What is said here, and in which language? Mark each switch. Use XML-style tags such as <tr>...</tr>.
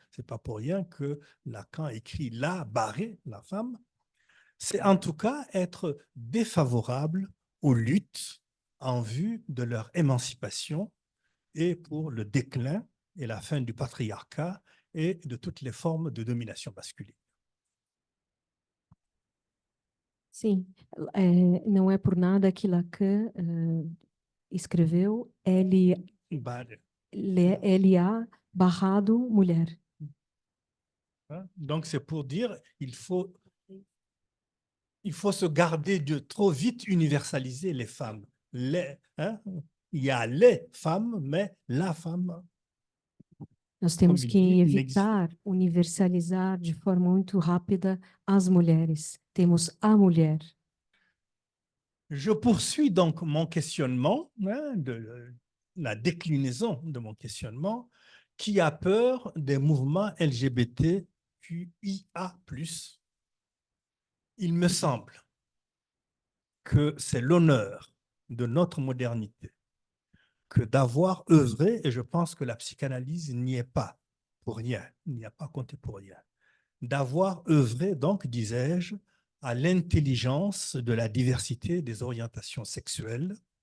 <fr>Ce n'est pas pour rien que Lacan écrit la barrée, la femme. C'est en tout cas être défavorable aux luttes en vue de leur émancipation et pour le déclin et la fin du patriarcat et de toutes les formes de domination masculine.</fr> <pt>Sim, não é por nada que Lacan escreveu LA barrado mulher.</pt> <fr>Donc c'est pour dire il faut se garder de trop vite universaliser les femmes. Il y a les femmes, mais la femme.</fr> <pt>Nós temos Como que ele diz, evitar universalizar de forma muito rápida as mulheres. Temos a mulher.</pt> <fr>Je poursuis donc mon questionnement, la déclinaison de mon questionnement, qui a peur des mouvements LGBTQIA+. Il me semble que c'est l'honneur de notre modernité que d'avoir œuvré, et je pense que la psychanalyse n'y est pas pour rien, n'y a pas compté pour rien, d'avoir œuvré, donc, disais-je, à l'intelligence de la diversité des orientations sexuelles,</fr>